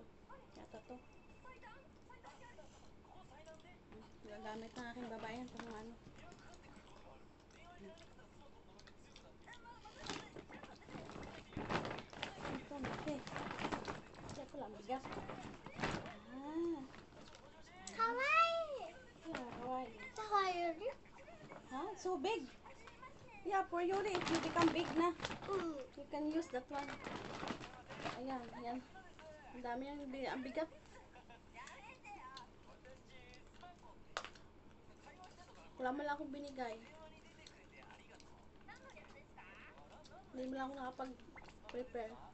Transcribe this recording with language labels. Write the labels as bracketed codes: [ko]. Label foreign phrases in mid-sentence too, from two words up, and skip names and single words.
[tl] Yata to. Gagamit ng aking babae yan kung ano. Ito, mate. Check ko lang, bigas. Kawaii. Yeah, kawaii. Kawaii. [en] Huh? So big. Yeah, for Yuri, if you become big na, you can use that one. [tl] Ayan, ayan. Ang dami ang bigat. Wala mo lang akong binigay. Hindi mo lang ako nakapag-prepare.